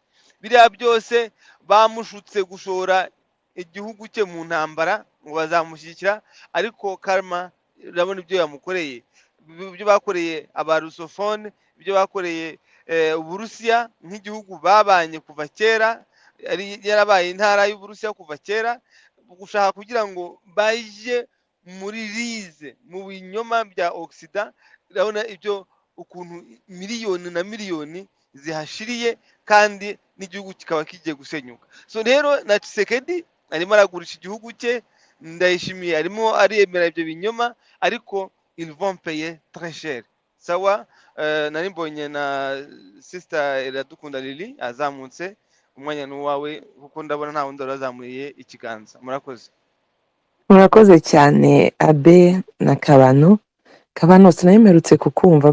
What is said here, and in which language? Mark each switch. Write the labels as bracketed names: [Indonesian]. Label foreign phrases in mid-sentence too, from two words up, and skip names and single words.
[Kinyarwanda] Biriya byose bamushutse gushora igihugu cye mu ntambara ngo bazamushyigikira, ariko karma urabona ibyo yamukoreye, ibyo bakoreye abarusofone, ibyo bakoreye Uburusiya nk'igihugu babanye kuva kera, yarabaye intara y'Uburusiya kuva kera, gushaka kugira ngo baje muri rize mu binyoma bya Oxida. Urabona ibyo ukuntu miliyoni na miliyoni zihashiriye, kandi n'igihugu kikaba kigiye gusenyuka. So rero na Tshisekedi arimo aragurisha igihugu cye, Ndayishimiye arimo aremera ibyo binyoma, ariko [French] ils vont payer très cher. [Kinyarwanda] Sawa. Nari mbonye na sister Iradukunda Lili azamutse, umwanya n'uwawe kuko ndabona nta wundi wazamuye ikiganza. Murakoze. Murakoze cyane Abe na Kabano sinayimerutse kukumva.